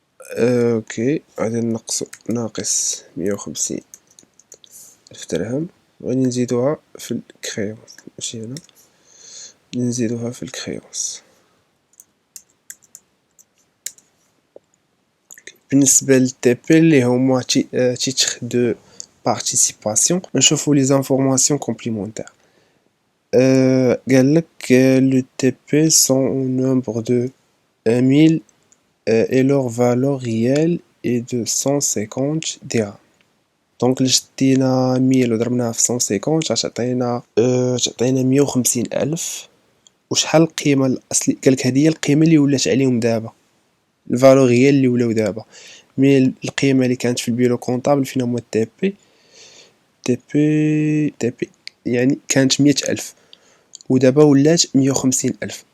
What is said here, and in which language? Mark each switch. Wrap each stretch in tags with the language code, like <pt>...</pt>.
<ar>اوكي، غادي نقصو ناقص 150,000 درهم، وغادي نزيدوها في الكريونس، ماشي هنا، نزيدوها في الكريونس. بالنسبة للتي بي اللي هما تيتر دو بارتيسيباسيون، نشوفو لي زانفورماسيون كومبليمونتير. قالك</ar> <fr>le TP sont au nombre de 1000 et leur valeur réelle est de 150 dirhams.</fr> <ar>دونك إلا شدينا 1000 وضربناها في 150 تعطينا 150,000. وشحال القيمة الأصلية؟ قالك هذه هي القيمة اللي ولات عليهم دابا، الفالور ريال اللي ولاو دابا. مي القيمة اللي كانت في البيرو كونطابل فين هما تي بي يعني كانت 100,000 ودابا ولات 150,000.</ar>